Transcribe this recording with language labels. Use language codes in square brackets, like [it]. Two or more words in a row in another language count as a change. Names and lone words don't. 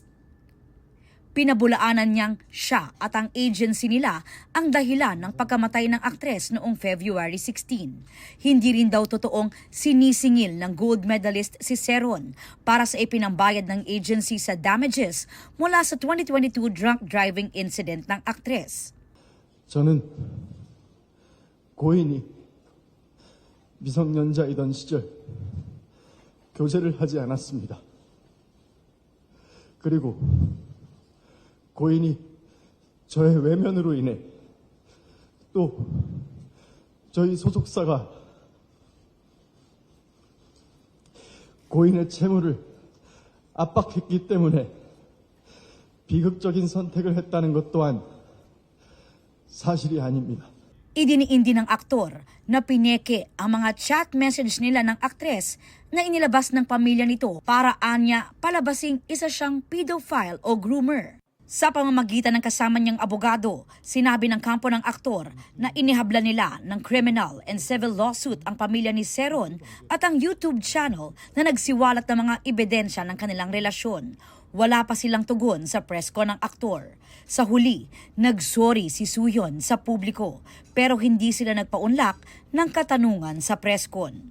[tl] Pinabulaanan niyang siya at ang agency nila ang dahilan ng pagkamatay ng aktres noong February 16. Hindi rin daw totoong sinisingil ng [en] gold medalist [tl] si Se-ron para sa ipinambayad ng agency sa damages mula sa 2022 [en] drunk driving incident [tl] ng aktres. [ko] 저는 고인이 미성년자이던 시절 교제를 하지 않았습니다. 그리고 고인이 저의 외면으로 인해 또 저희 소속사가 고인의 채무를 압박했기 때문에 비극적인 선택을 했다는 것 또한 사실이 아닙니다. [tl] Idiniindi ng aktor na pineke ang mga [en] chat message [tl] nila ng aktres na inilabas ng pamilya nito para anya palabasing isa siyang pedophile o groomer. Sa pamamagitan ng kasama niyang abogado, sinabi ng kampo ng aktor na inihabla nila ng [en] criminal and civil lawsuit [tl] ang pamilya ni Seron at ang YouTube channel na nagsiwalat ng mga ebidensya ng kanilang relasyon. Wala pa silang tugon sa [en] press con [tl] ng aktor. Sa huli, nagsorry si Suyon sa publiko pero hindi sila nagpaunlak ng katanungan sa [en] press con.